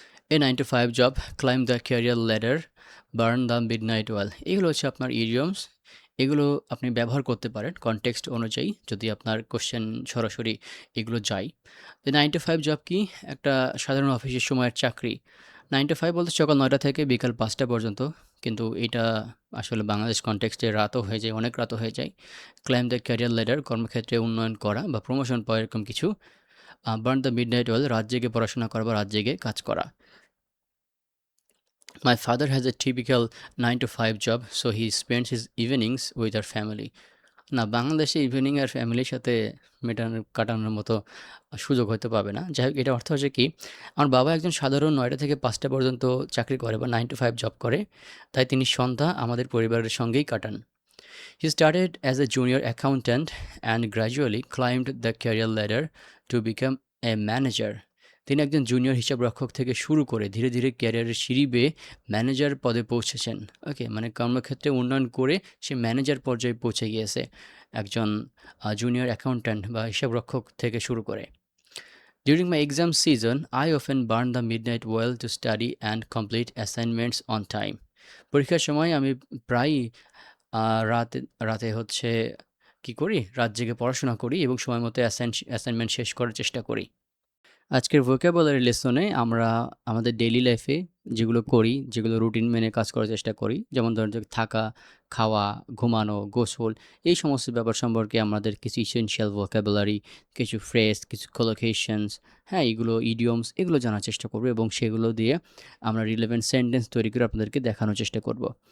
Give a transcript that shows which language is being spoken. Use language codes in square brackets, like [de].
[en] A 9 to 5 job, climb the career ladder, burn the midnight oil. [bn] এগুলো হচ্ছে আপনার idioms. এগুলো আপনি ব্যবহার করতে পারেন কনটেক্সট অনুযায়ী, যদি আপনার কোশ্চেন সরাসরি এগুলো যায়। যে 9 to 5 জব কি? একটা সাধারণ অফিসের সময়ের চাকরি। 9 to 5 বলতে সকাল 9টা থেকে বিকাল 5টা পর্যন্ত, কিন্তু এটা আসলে বাংলাদেশ কনটেক্সটে রাতও হয়ে যায়, অনেক রাতও হয়ে যায়। [en] climb the career ladder, [bn] কর্মক্ষেত্রে উন্নয়ন করা বা প্রমোশন পাওয়া, এরকম কিছু। [en] burn the midnight oil, [bn] রাত জেগে পড়াশোনা করা বা রাত জেগে কাজ করা। [en] My father has a typical 9 to 5 job, so he spends his evenings with our family. [bn] না, বাংলাদেশে ইভিনিং আর ফ্যামিলির সাথে কাটানোর মতো সুযোগ হয়তো পাবে না। যাই হোক, এটার অর্থ হচ্ছে কি, আমার বাবা একজন সাধারণ 9টা থেকে 5টা পর্যন্ত চাকরি করে বা 9 to 5 জব করে, তাই তিনি সন্ধ্যা আমাদের পরিবারের সঙ্গেই কাটান। [en] He started as a junior accountant and gradually climbed the career ladder to become a manager. [bn] তিনি একজন জুনিয়র হিসাবরক্ষক থেকে শুরু করে ধীরে ধীরে ক্যারিয়ারের সিঁড়ি বেয়ে ম্যানেজার পদে পৌঁছেছেন। ওকে, মানে কর্মক্ষেত্রে উন্নয়ন করে সে ম্যানেজার পর্যায়ে পৌঁছে গিয়েছে একজন জুনিয়র অ্যাকাউন্ট্যান্ট বা হিসাবরক্ষক থেকে শুরু করে। [en] During my exam season, I often burn the midnight oil to study and complete assignments on time. [bn] পরীক্ষার সময় আমি প্রায়ই রাতে রাতে হচ্ছে কি করি, রাত জেগে পড়াশোনা করি এবং সময় মতো অ্যাসাইনমেন্ট শেষ করার চেষ্টা করি। আজকের ভোকাবুলারি লেসনে আমরা আমাদের ডেইলি লাইফে যেগুলো করি, যেগুলো রুটিন মেনে কাজ করার চেষ্টা করি, যেমন ধরেন যে থাকা, খাওয়া, ঘুমানো, গোসল, এই সমস্ত ব্যাপার সম্পর্কে আমাদের কিছু ইসেনশিয়াল ভোকাবুলারি, কিছু ফ্রেজ, কিছু কলোকেশনস, হ্যাঁ, এগুলো ইডিয়মস, এগুলো জানার চেষ্টা করব এবং সেগুলো দিয়ে আমরা রিলেভেন্ট সেন্টেন্স তৈরি করে আপনাদেরকে দেখানোর চেষ্টা করব।